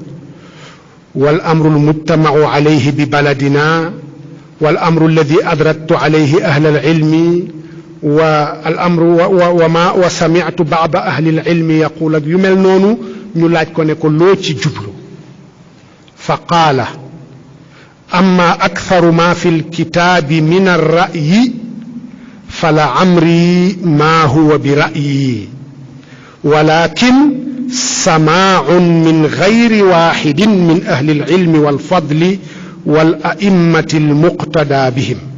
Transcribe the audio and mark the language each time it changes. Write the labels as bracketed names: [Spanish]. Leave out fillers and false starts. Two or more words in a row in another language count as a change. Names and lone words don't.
[Arabic] والأمر المجتمع عليه ببلدنا والأمر الذي أدركت عليه أهل العلم والأمر وسمعت بعض أهل العلم يقول [Wolof] ak yu mel noonu ñu laaj ko ne ko loo ci jublu [Arabic] فقال أما أكثر ما في الكتاب من الرأي فلعمري ما هو برأيي ولكن سماع من غير واحد من أهل العلم والفضل والأئمة المقتدى بهم